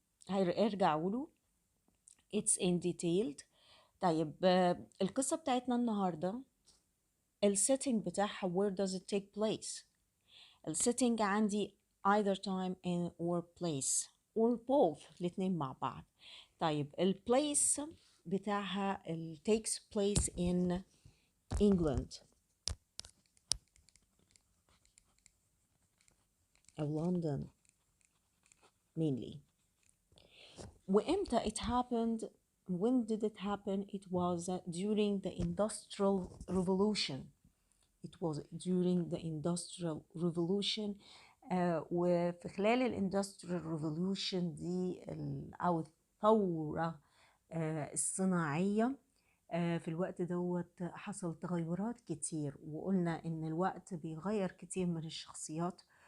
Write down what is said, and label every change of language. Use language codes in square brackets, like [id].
[ar] هيرجعوا له [en] it's in detailed. [ar] طيب القصة بتاعتنا النهاردة السيتنج بتاعها [en] where does it take place. [ar] السيتنج عندي [en] either time and or place or both [ar] الاتنين مع بعض. طيب البليس بتاعها [en] takes place in England أو London mainly. وإمتى it happened? When did it happen? It was during the Industrial Revolution. It was during the Industrial Revolution. [ar] وفي خلال الإندستريال ريفولوشن دي أو الثورة الصناعية في الوقت دوت حصل تغيرات كتير، وقلنا إن الوقت بيغير كتير من الشخصيات.